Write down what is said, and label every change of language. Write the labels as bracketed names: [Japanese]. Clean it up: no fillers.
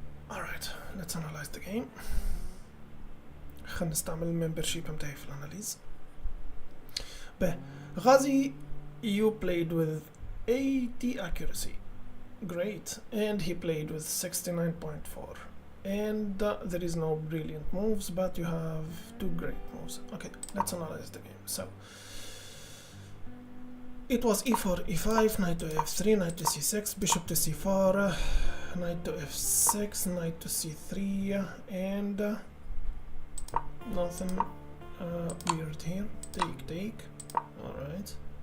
[English] alright let's analyze the game. [Arabic] خلينا نستعمل الممبرشيب متاعي في الاناليز. [English] به غازي you played with 80 accuracy, great, and he played with 69.4, and there is no brilliant moves, but you have 2 great moves. Okay, let's analyze the game. So it was e4, e5, knight to f3, knight to c6, bishop to c4, knight to f6, knight to c3, and nothing weird here. Take. Alright.